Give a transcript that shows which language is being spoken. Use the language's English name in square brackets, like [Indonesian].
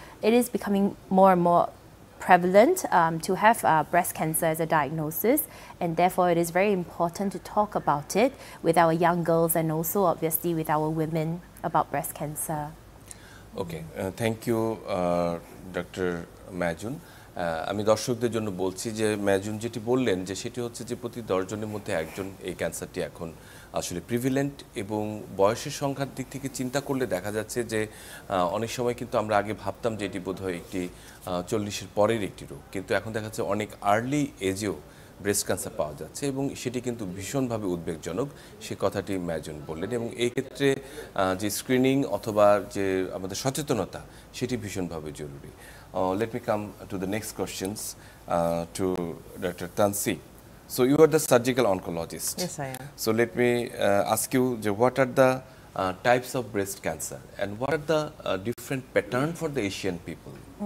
[English] It is becoming more and more prevalent to have breast cancer as a diagnosis, and therefore it is very important to talk about it with our young girls and also obviously with our women about breast cancer. Okay, thank you Dr. Majun. [Bangla] আমি দর্শকদের জন্য বলছি যে ম্যাজুন যেটি বললেন যে সেটি হচ্ছে যে প্রতি 10 জনের মধ্যে একজন এই ক্যান্সারটি এখন আসলে প্রিভিলেন্ট, এবং বয়সের সংখ্যার দিক থেকে চিন্তা করলে দেখা যাচ্ছে যে অনেক সময় কিন্তু আমরা আগে ভাবতাম যে এটি বোধহয় একটি 40-এর পরের একটি রোগ, কিন্তু এখন দেখা যাচ্ছে অনেক আর্লি এজেও ব্রেস্ট ক্যান্সার পাওয়া যাচ্ছে এবং সেটি কিন্তু ভীষণভাবে উদ্বেগজনক, সে কথাটি ম্যাজুন বললেন। এবং এই ক্ষেত্রে যে স্ক্রিনিং অথবা যে আমাদের সচেতনতা সেটি ভীষণভাবে জরুরি। [English] Let me come to the next questions to Dr. Tansi. So you are the surgical oncologist. Yes, I am. So let me ask you, what are the types of breast cancer and what are the different pattern for the Asian people?